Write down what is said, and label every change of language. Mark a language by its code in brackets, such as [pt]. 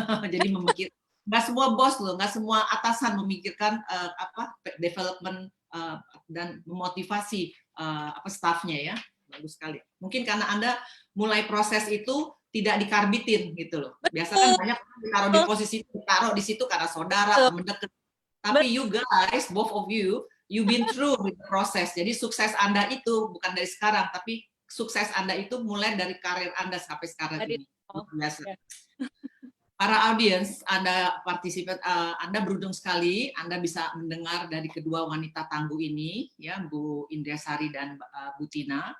[id] Jadi memikirkan. Nggak semua bos loh, nggak semua atasan memikirkan development dan memotivasi staffnya ya. Bagus sekali. Mungkin karena Anda mulai proses itu tidak dikarbitin gitu loh. Biasa kan banyak ditaruh di posisi ditaruh di situ karena saudara, teman dekat. Tapi [en] you guys, both of you, you've been through the process. [id] Jadi sukses Anda itu bukan dari sekarang, tapi sukses Anda itu mulai dari karir Anda sampai sekarang ini. Biasa. Para audiens, Anda beruntung sekali, Anda bisa mendengar dari kedua wanita tangguh ini, ya Bu Indriasari dan Bu Tina.